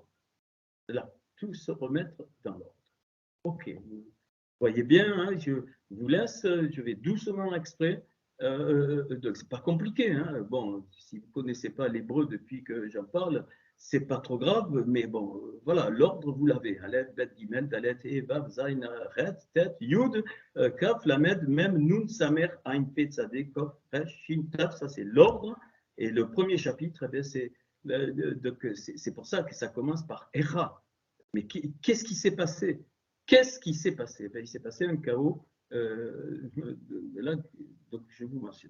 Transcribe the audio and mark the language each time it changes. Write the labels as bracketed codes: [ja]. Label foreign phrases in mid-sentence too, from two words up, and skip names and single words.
[fr] Là, tout se remette dans l'ordre. Ok, vous voyez bien, hein, je vous laisse, je vais doucement exprès. Donc c'est pas compliqué. Hein. Bon, si vous ne connaissez pas l'hébreu depuis que j'en parle, c'est pas trop grave, mais bon, voilà, l'ordre vous l'avez. [he] אלף בית גימל דלת הא וו זין חית טית יוד כף למד, מם נון סמך עין פא צדי קוף, ריש שין תיו, [fr] ça c'est l'ordre. Et le premier chapitre, c'est pour ça que ça commence par Era. Mais qu'est-ce qui s'est passé? Qu'est-ce qui s'est passé? Il s'est passé un chaos. Là, donc je vous mentionne.